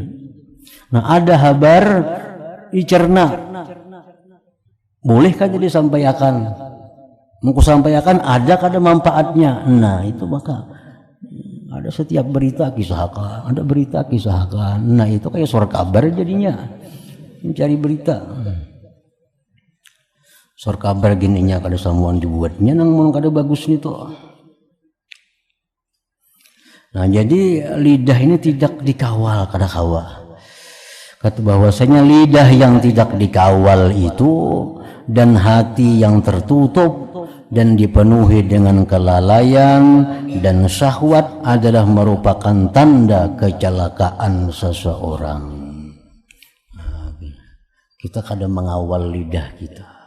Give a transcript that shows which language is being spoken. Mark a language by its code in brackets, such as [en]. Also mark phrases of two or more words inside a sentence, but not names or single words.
[id] Nah, ada kabar dicerna, boleh kan jadi sampaikan. [bjn] Mau sampaikan ada kada manfaatnya. [id] Nah, itu maka ada setiap berita kisahkan, ada berita kisahkan. Nah, itu kayak surat kabar jadinya, mencari berita. [bjn] Surat kabar gininya kada samuan dibuatnya nang mun kada bagus nih tuh. [id] Nah, jadi lidah ini tidak dikawal, [bjn] kada kawa. [id] Kata bahwasanya lidah yang tidak dikawal itu dan hati yang tertutup dan dipenuhi dengan kelalaian dan syahwat adalah merupakan tanda kecelakaan seseorang. Nah, kita kadang mengawal lidah kita.